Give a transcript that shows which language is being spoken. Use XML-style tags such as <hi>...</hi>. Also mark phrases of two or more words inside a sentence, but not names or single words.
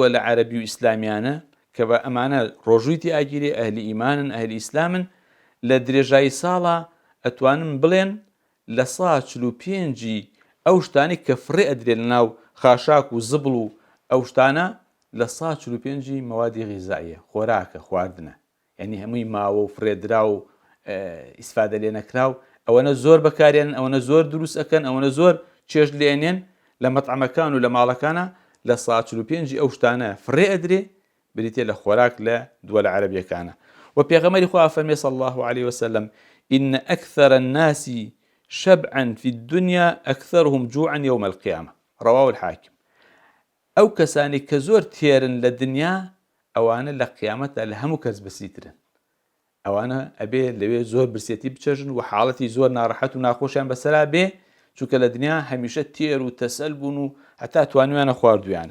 <ckb>لە عەرەبی و ئیسلامیانە کە بە ئەمانە ڕۆژوویتی ئاگیرێ ئەهلی ئیمانن ئەهلی ئیسلامن، لە درێژایی ساڵە ئەتوانن بڵێن لە 145 ئەو شتانی کە فڕێ ئەدرێ لە ناو خاشاک و زبڵ و ئەو شتانە لە 145 مەوادی غیزاییە، خۆراکە، خواردنە، یعنی هەمووی ماوە و فرێدرا و ئیسفادە لێ نەکراو، ئەوەنە زۆر بەکارێنن، ئەوەنە زۆر دروست ئەکەن، ئەوەنە زۆر چێژ لێنێن لە مەطعەمەکان و لە ماڵەکانە. لە 145 ئەو شتانە فڕێ ئەدرێ بریتێ لە خۆراک لە دووە لە عەرەبیەکانە. و پێغەمبەری خوا فەرمێ</ckb> <ar>صلی الله عليه وسلم إن أكثر الناس شبعا في الدنيا أكثرهم جوعا يوم القيامة رواه الحاكم.</ar> <ckb>ئەو کەسانی کە زۆر تێرن لە دنیا ئەوانە لە قیامەتە لە هەموو کەس بەسیترن، ئەوانە ئەبێ لەوێ زۆر برسێتی بچەژن و حاڵەتی زۆر ناڕەحەت و ناخۆشیان بەسەرا بێ، چونکە لە دنیا هەمیشە تێر و تەسەل بوون و هەتا توانویانە خواردویانە.</ckb>